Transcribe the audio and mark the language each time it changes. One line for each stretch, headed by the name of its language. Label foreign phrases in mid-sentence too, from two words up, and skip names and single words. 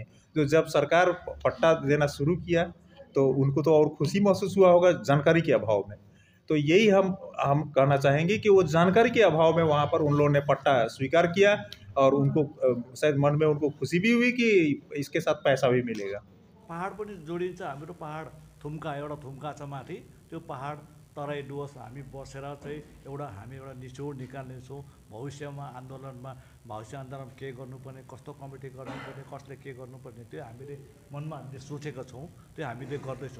Hindi: तो जब सरकार पट्टा देना शुरू किया तो उनको तो और खुशी महसूस हुआ होगा जानकारी के अभाव में। तो यही हम कहना चाहेंगे कि वो जानकारी के अभाव में वहाँ पर उन लोगों ने पट्टा स्वीकार किया, और उनको शायद मन में उनको खुशी भी हुई कि इसके साथ पैसा भी मिलेगा।
Nepali: पहाड पनि जोडिन्छ। हाम्रो पहाड थुम्का एउटा थुम्का छ माथि, त्यो पहाड तराई डुवर्स हामी बसेर चाहिँ हामी एउटा निचोड निकाल्नेछौँ। भविष्यमा आन्दोलनमा भविष्य आन्दोलन के गर्नुपर्ने, कस्तो कमिटी गर्नुपर्ने, कसले के गर्नुपर्ने, त्यो हामीले मनमा हामीले सोचेका छौँ, त्यो हामीले गर्दैछौँ।